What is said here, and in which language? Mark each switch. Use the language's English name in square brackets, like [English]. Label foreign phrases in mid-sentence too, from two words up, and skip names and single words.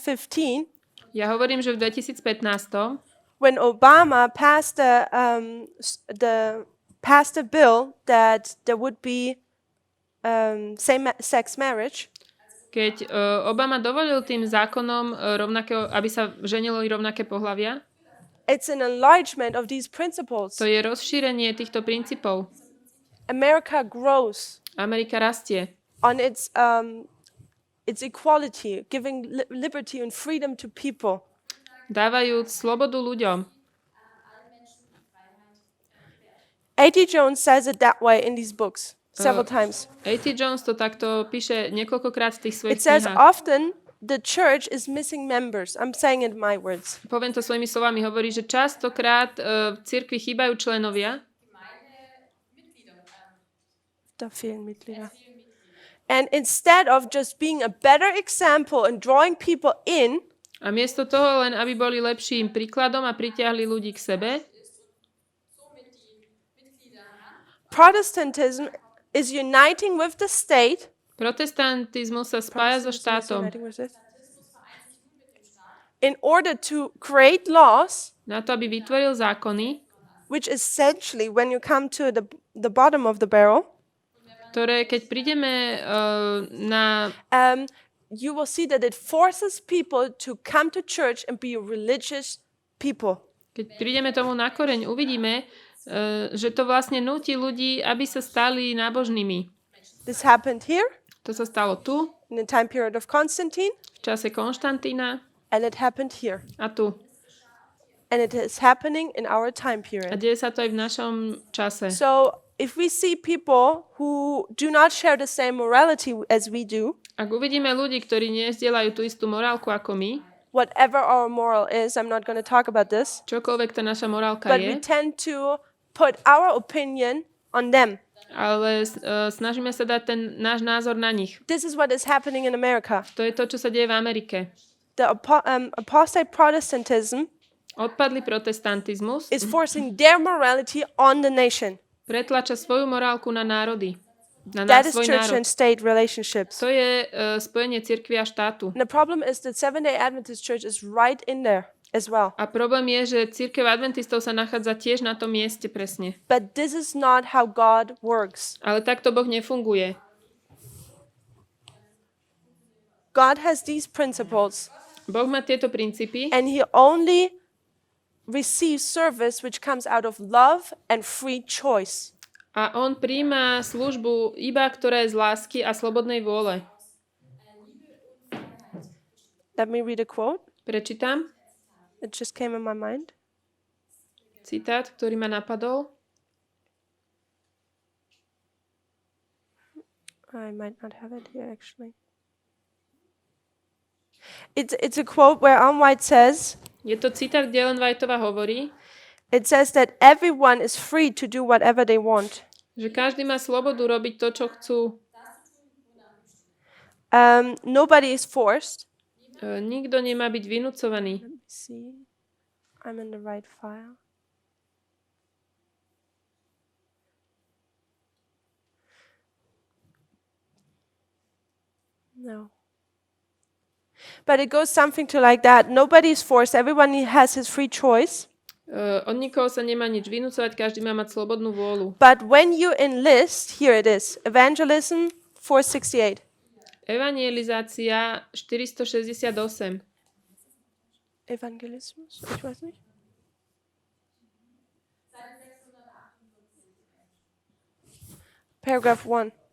[Slovak] Ja hovorím, že v 2015, [English] when Obama passed passed a bill that there would be same-sex marriage, [Slovak] keď Obama dovolil tým zákonom aby sa ženili rovnaké pohlavia, [English] it's an enlargement of these principles. [Slovak] to je rozšírenie týchto princípov. [English] America grows [Slovak] Amerika rastie [English] on its equality, giving liberty and freedom to people. [Slovak] dávajúc slobodu ľuďom. [English] A.T. Jones says it that way in these books several times. [Slovak] A.T. Jones to takto píše niekoľkokrát v tých [English] It [Slovak] svojich [English] says [Slovak] knihách. [English] often the church is missing members. I'm saying it in my words. [Slovak] Poviem to svojimi slovami, hovorí, že častokrát v cirkvi chýbajú členovia, [German] Da fehlen Mitglieder. [English] And instead of just being a better example and drawing people in, [Slovak] a miesto toho len, aby boli lepším príkladom a pritiahli ľudí k sebe, [English] Protestantism is uniting with the state. [Slovak] protestantizmus sa spája so štátom [English] In order to create laws, [Slovak] na to, aby vytvoril zákony, [English] which essentially, when you come to the bottom of the barrel, [Slovak] ktoré keď prídeme na... [English] you will see that it forces people to come to church and be religious people. [Slovak] Keď prídeme tomu na koreň, uvidíme, že to vlastne núti ľudí, aby sa stali nábožnými. [English] This happened here [Slovak] To sa stalo tu, [English] in the time period of Constantine, [Slovak] v čase Konštantína [English] and it happened here. [Slovak] a tu. [English] And it is happening in our time [Slovak] A [English] period. [Slovak] deje sa to aj v našom čase. [English] So if we see people who do not share the same morality as we do, [Slovak] Ak uvidíme ľudí, ktorí nezdieľajú tú istú morálku ako my, [English] whatever our moral is, I'm not going to talk about this, [Slovak] čokoľvek tá naša morálka [English] but we [Slovak] je, [English] tend to put our opinion on them. [Slovak] ale snažíme sa dať ten náš názor na nich. [English] This is what is happening in America. [Slovak] To je to, čo sa deje v Amerike. [English] The apostate Protestantism [Slovak] Odpadlý protestantizmus [English] is forcing their morality on the nation. [Slovak] pretlača svoju morálku na národy. Na [English] That is [Slovak] svoj [English] church [Slovak] národ. [English] and state relationships. [Slovak] To je spojenie cirkvi a štátu. [English] And the problem is that Seventh-day Adventist Church is right in there as well. [Slovak] A problém je, že cirkev adventistov sa nachádza tiež na tom mieste presne. [English] But this is not how God works. [Slovak] Ale takto Boh nefunguje. [English] God has these principles, [Slovak] Boh má tieto princípy [English] and He only receives service which comes out of love and free choice. [Slovak] a on prijíma službu iba, ktorá je z lásky a slobodnej vôle. [English] Let me read a quote. [Slovak] Prečítam [English] It just came in my mind. [Slovak] citát, ktorý ma napadol. [English] I might not have it here actually. It's a quote where Ellen White says, [Slovak] Je to citát, kde Ellen Whiteová hovorí, [English] it says that everyone is free to do whatever they want. [Slovak] že každý má slobodu robiť to, čo chcú. [English] Nobody is forced. [Slovak] Nikto nemá byť vynúcovaný. [English] see. I'm in the right file. No. But it goes something to like that. Nobody is forced. Everyone has his free choice. [Slovak] Od nikoho sa nemá nič vynúcovať, každý má mať slobodnú vôľu. [English] But when you enlist, here it is, evangelism 468. [Slovak] Evangelizácia 468. [German] Evangelismus? Ich weiß nicht. [English] Paragraph 1.